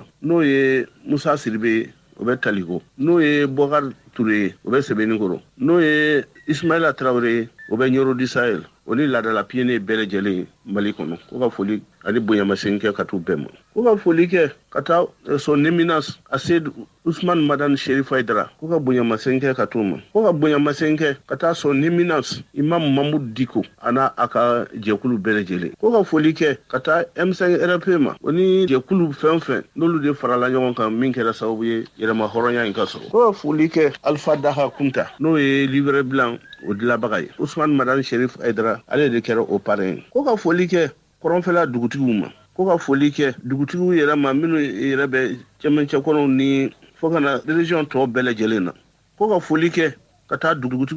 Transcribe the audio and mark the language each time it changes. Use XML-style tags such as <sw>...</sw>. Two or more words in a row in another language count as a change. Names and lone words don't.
<bm>n'o ye Musa Siribe o bɛ Taliko n'o ye Bokar Touré ye o bɛ Sebenikoro n'o ye Ismaïla Traoré o bɛ Yoro du Sahel o ni ladala piyeni bɛɛ lajɛlen Mali kɔnɔ ko ka foli ani bonyamasegin kɛ ka t'u bɛɛ ma ko ka foli kɛ ka taa son éminence Aseid Ousmane Madane Chérif Aidara ko ka bonyamasegin kɛ ka t'u ma ko ka bonyamasegin kɛ ka taa son éminence Imam Mamoudou Diko a n'a a ka jɛkulu bɛɛ lajɛlen ko ka foli kɛ ka taa M5 RP ma o ni jɛkulu fɛn o fɛn n'olu de farala ɲɔgɔn kan min kɛra sababu ye yɛrɛma hɔrɔnya in ka sɔrɔ ko ka foli kɛ Alpha Daha Kunta n'o ye</bm> <fr>livre blanc</fr> <bm>o dilabaga ye Ousmane Madane Chérif Aidara ale de kɛra o parrain ko ka foli kɛ kɔrɔnfɛla dugutigiw ma ko ka foli kɛ dugutigiw yɛrɛ ma minnu yɛrɛ bɛ cɛmancɛ kɔnɔw ni fo ka na région tɔw bɛɛ lajɛlen na ko ka foli kɛ ka taa dugutigiw</bm>